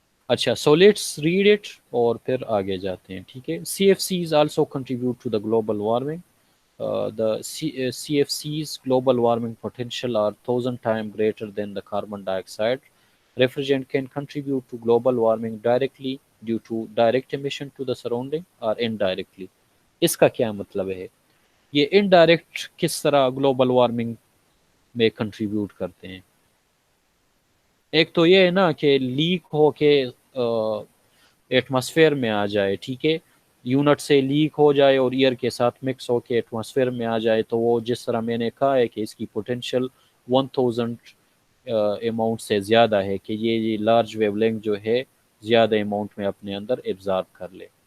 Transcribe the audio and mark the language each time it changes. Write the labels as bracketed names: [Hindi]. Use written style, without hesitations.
[Urdu] اچھا, [English] so let's read it [Urdu] اور پھر آگے جاتے ہیں. [English] ٹھیک ہے, C F Cs also contribute to the global warming. The CFC's global warming potential are 1,000 times greater than the carbon dioxide. Refrigerant can contribute to global warming directly due to direct emission to the surrounding or indirectly. [Urdu] اس کا کیا مطلب ہے؟ یہ indirect کس طرح global warming میں contribute کرتے ہیں؟ ایک تو یہ ہے نا کہ لیک ہو کے ایٹماسفیئر میں آ جائے. ٹھیک ہے, یونٹ سے لیک ہو جائے اور ایئر کے ساتھ مکس ہو کے ایٹماسفیئر میں آ جائے تو وہ جس طرح میں نے کہا ہے کہ اس کی پوٹینشیل 1000 اماؤنٹ سے زیادہ ہے کہ یہ لارج ویو لینتھ جو ہے زیادہ اماؤنٹ میں اپنے اندر ایبزارب کر لے.